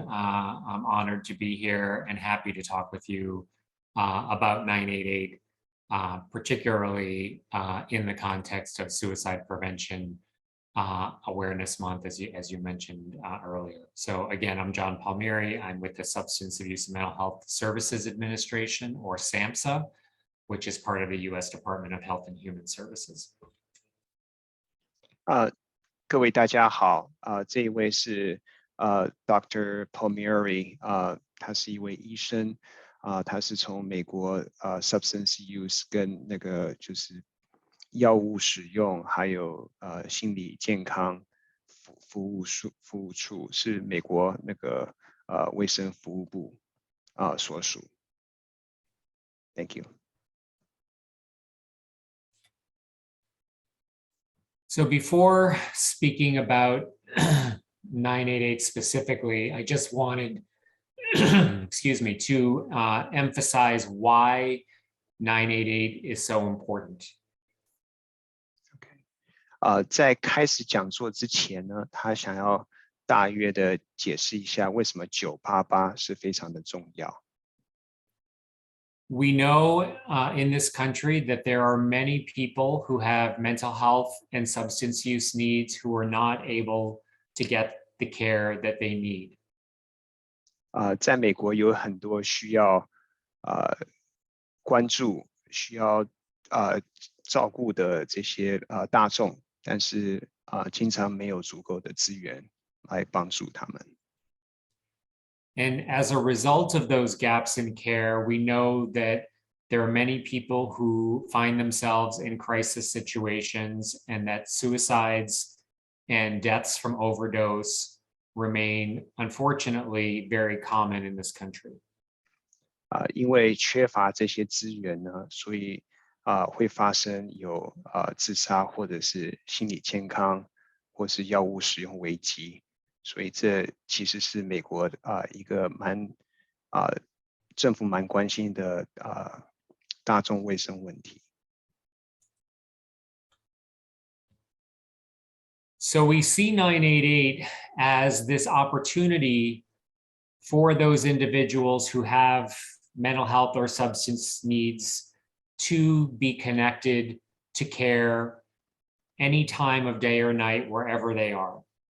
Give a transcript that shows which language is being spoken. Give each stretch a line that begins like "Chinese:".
English: I'm honored to be here and happy to talk with you about 988, particularly in the context of suicide prevention Awareness Month, as you mentioned earlier. So again, I'm John Palmieri. I'm with the Substance Abuse and Mental Health Services Administration, or SAMHSA, which is part of the U.S. Department of Health and Human Services.
Chinese: 各位大家好，这一位是Dr. Palmieri，他是一位医生，他是从美国substance use 跟那个就是药物使用，还有心理健康服务处是美国那个卫生服务部所属。
English: Thank you. So before speaking about 988 specifically, I just wanted, excuse me, to emphasize why 988 is so important.
Chinese: 在开始讲座之前呢，他想要大约的解释一下为什么988是非常的重要。
English: We know in this country that there are many people who have mental health and substance use needs who are not able to get the care that they need.
Chinese: 在美国有很多需要关注、需要照顾的这些大众，但是经常没有足够的资源来帮助他们。
English: And as a result of those gaps in care, we know that there are many people who find themselves in crisis situations, and that suicides and deaths from overdose remain, unfortunately, very common in this country.
Chinese: 因为缺乏这些资源呢，所以会发生有自杀或者是心理健康或是药物使用危机。所以这其实是美国一个政府蛮关心的大众卫生问题。
English: So we see 988 as this opportunity for those individuals who have mental health or substance needs to be connected to care any time of day or night, wherever they are.